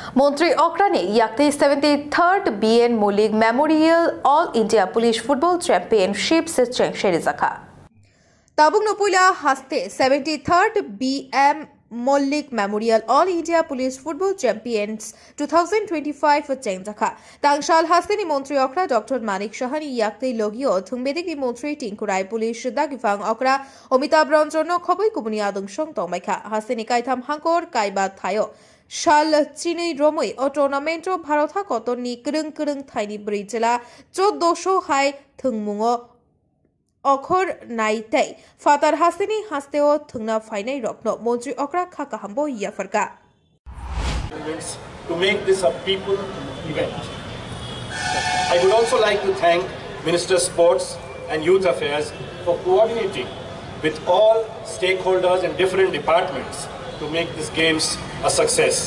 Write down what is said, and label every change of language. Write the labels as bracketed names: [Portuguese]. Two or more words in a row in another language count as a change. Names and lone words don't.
[Kok Borok] मंत्री ओकरा ने याक्ति 73rd BN Mullik Memorial All India Police Football Championship से चेंगशेरी जखा ताबुक नपुला हस्ते 73rd BM Mullik Memorial All India Police Football Champions 2025 चेंग जखा तांगशाल हस्ते नि मंत्री ओकरा डॉक्टर मानिक शाहानी याक्ति लोगियो थुंगबेदिक नि मंत्री टिंकुराई पुलिस दागिफांग ओकरा अमिताभ रंजन खबै कुबुनियादुं संग तंबाइखा हस्ते नि काइथाम हांकर काइबा थायो शाल चिनी रोमई और टूर्नामेंटो भारत कतनी करंग करंग थाइनी ब्रिजला 1400 हाई थुंगमुंगो अखर नाइते फातर हासिनी हास्तेओ थुंगना फाइनाई रखनो मंत्री ओकरा खाका हमबो याफरका [English] to make this a people event. I would also like to thank Minister Sports and Youth Affairs for coordinating with all stakeholders and different departments to make these games a success.